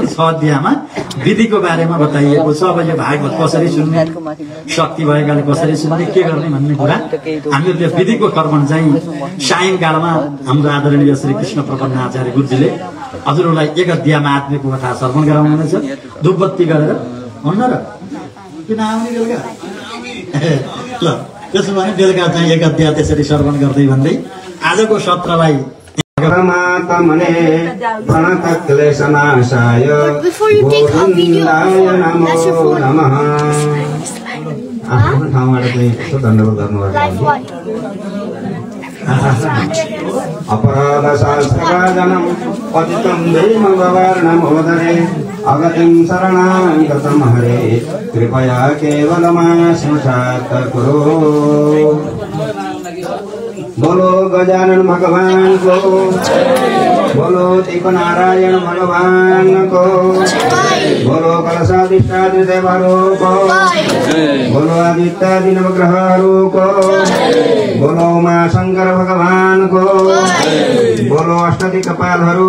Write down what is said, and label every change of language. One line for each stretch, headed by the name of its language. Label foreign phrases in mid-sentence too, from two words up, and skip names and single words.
Nepali: 6 अध्यायमा विधिको बारेमा बताइएको छ। अब यो भागवत कसरी सुन्ने, शक्ति भएकाले कसरी सुन्ने, के गर्ने भन्ने कुरा हामीहरूले विधिको कर्म चाहिँ सायंकालमा हाम्रो आदरणीय श्री कृष्ण प्रपन्न आचार्य गुरुजीले हजुरहरूलाई 1 अध्याय महात्म्यको कथा श्रवण गराउनुहुनेछ। धूपबत्ती गरेर हुन्न र किन आउने बेलुका ल, त्यसो भने बेलुका चाहिँ 1 अध्याय त्यसरी श्रवण गर्दै भन्दै आजको सत्रलाई
Sanskrit: परमात्मने प्रणतक्लेशनाशाय गोविन्दाय नमो नमः।
Nepali: आफ्नो ठाउँबाट चाहिँ यसो दण्डवत गर्नुभएको
Sanskrit: अपराध शास्त्रवादनं पतितं दैववर्णमोदरे अगतिं शरणां गतं हरे कृपया केवलमाश्मशात् कुरु।
Hindi: बोलो गजानन भगवान को, बोलो तीर्थनारायण भगवान को, बोलो कलशाधिष्ठात्री देवरो को, बोलो आदित्यादि नवग्रहरो को, बोलो उमा शंकर भगवान को, बोलो अष्टदिक्पालहरू